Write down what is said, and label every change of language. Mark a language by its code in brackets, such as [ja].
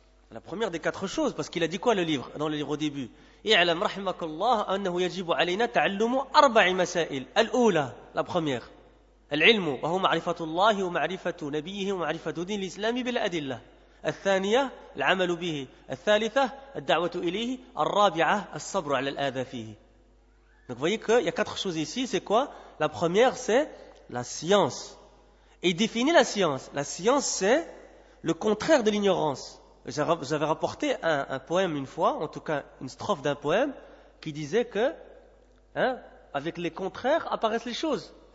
[fr] La première des 4 choses, parce qu'il a dit quoi dans le livre au début? [ar] اعلم رحمك الله أنه يجب علينا تعلم 4 مسائل. الأولى, [fr] la première, [ar] العلم وهو معرفة الله ومعرفة نبيه ومعرفة دين الإسلام بالأدلة. الثانية العمل به. الثالثة الدعوة إليه. الرابعة الصبر على الآذى فيه. [fr] Donc vous voyez qu'il y a 4 choses ici, c'est quoi? La première, c'est la science. Et il définit la science. La science, c'est le contraire de l'ignorance. J'avais rapporté un poème une fois, en tout cas une strophe d'un poème, qui disait que, avec les contraires apparaissent les choses.